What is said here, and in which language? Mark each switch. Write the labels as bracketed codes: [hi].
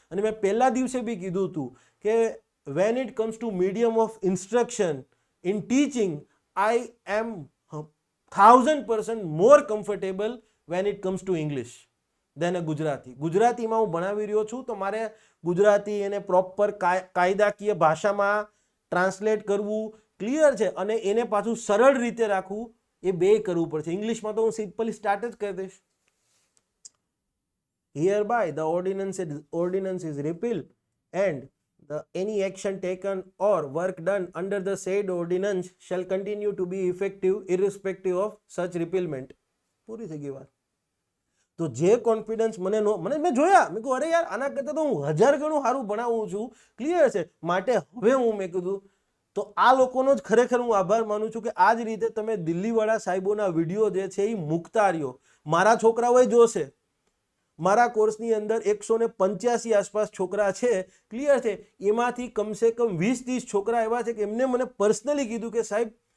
[gu] અને મેં પહેલા દિવસે બી કીધું હતું કે [en] When it comes to medium of instruction in teaching, I am 1000% more comfortable when it comes to English than a Gujarati. [gu] ગુજરાતીમાં હું ભણાવી રહ્યો છું તો મારે ગુજરાતી એને પ્રોપર કાયદાકીય ભાષામાં ટ્રાન્સલેટ કરવું, ક્લિયર છે, અને એને પાછું સરળ રીતે રાખવું, એ બે કરવું પડશે. ઇંગ્લિશમાં તો હું સિમ્પલી સ્ટાર્ટ જ કરી દઈશ. [en] Hereby the ordinance is repealed and any action taken or work done under the said ordinance shall continue to be effective irrespective of such repealment. [gu] પૂરી થઈ ગઈ વાત. તો જે કોન્ફિડન્સ મને મેં જોયા, મેં કહ્યું અરે યાર આના કરતાં તો હું 1000 ગણું સારું ભણાવું છું. ક્લિયર છે? માટે હવે હું મેં કીધું તો આ લોકોનો જ ખરેખર હું આભાર માનું છું કે આ જ રીતે તમે દિલ્હીવાળા સાહેબોના વિડીયો જે છે એ મૂકતા રહ્યો. મારા છોકરાઓએ જોશે. મારા કોર્સની અંદર 185 આસપાસ છોકરા છે, ક્લિયર છે, એમાંથી કમસે કમ 20-30 છોકરા એવા છે કે એમને મને પર્સનલી કીધું કે સાહેબ